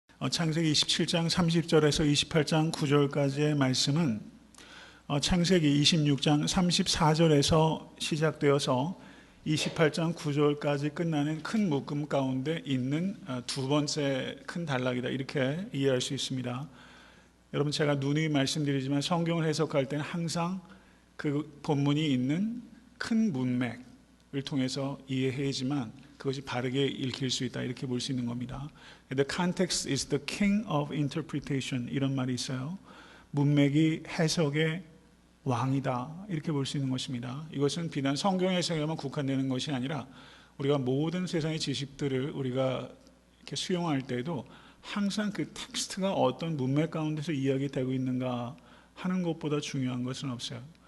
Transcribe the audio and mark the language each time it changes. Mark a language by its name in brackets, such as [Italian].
[Korean] 창세기 27장 30절에서 28장 9절까지의 말씀은 창세기 26장 34절에서 시작되어서 28장 9절까지 끝나는 큰 묶음 가운데 있는 두 번째 큰 단락이다, 이렇게 이해할 수 있습니다. 여러분, 제가 누누이 말씀드리지만 성경을 해석할 때는 항상 그 본문이 있는 큰 문맥을 통해서 이해해야지만 그것이 바르게 읽힐 수 있다, 이렇게 볼 수 있는 겁니다. [English] The context is the king of interpretation, [Korean] 이런 말이 있어요. 문맥이 해석의 왕이다, 이렇게 볼 수 있는 것입니다. 이것은 비단 성경 해석에만 국한되는 것이 아니라 우리가 모든 세상의 지식들을 우리가 이렇게 수용할 때에도 항상 그 텍스트가 어떤 문맥 가운데서 이야기되고 있는가 하는 것보다 중요한 것은 없어요.